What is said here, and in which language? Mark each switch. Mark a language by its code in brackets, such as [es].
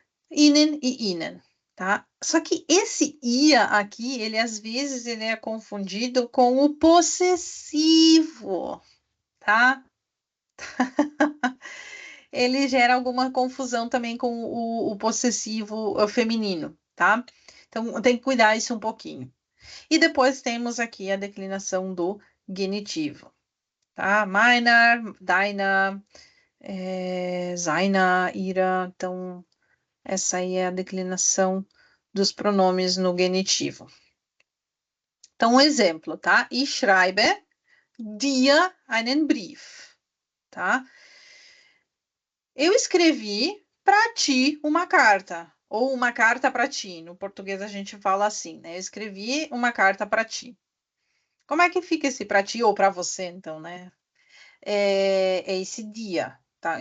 [pt] Ihnen e ihnen, tá? Só que esse ia aqui, ele às vezes ele é confundido com o possessivo, tá? Ele gera alguma confusão também com o possessivo feminino, tá? Então, tem que cuidar isso um pouquinho. E depois temos aqui a declinação do genitivo, tá? [de] Meiner, deiner, seiner, ihrer. [pt] Então, essa aí é a declinação dos pronomes no genitivo. Então, um exemplo, tá? [de] Ich schreibe dir einen Brief, tá? [pt] Eu escrevi para ti uma carta, ou uma carta para ti. No português a gente fala assim, né? Eu escrevi uma carta para ti. Como é que fica esse para ti ou para você, então, né? É esse dia, tá?